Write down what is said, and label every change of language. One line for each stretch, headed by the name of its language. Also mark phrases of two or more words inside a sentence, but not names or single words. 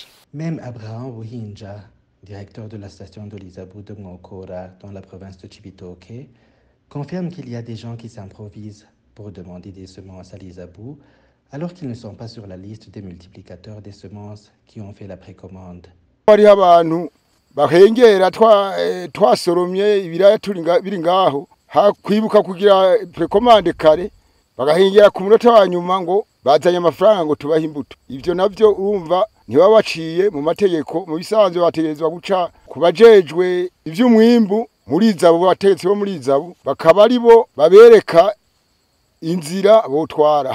French: Même Abraham Buhinja, directeur de la station de l'ISABU de Ngokora dans la province de Cibitoke, confirme qu'il y a des gens qui s'improvisent pour demander des semences à l'ISABU alors qu'ils ne sont pas sur la liste des multiplicateurs des semences qui ont fait la précommande.
Rundi: Bahengera twasoromye ibiraya biri ngaho kwibuka kugira precommande kare bagahengera ku munota wa nyuma ngo bazanye amafaranga ngo tubahe imbuto. Ivyo navyo urumva ntiba baciye mu mategeko, mu bisanzwe bategezwa guca kubajejwe ivy'umwimbu muri izabo, bategetse bo muri izabo bakaba ari bo babereka inzira botwara.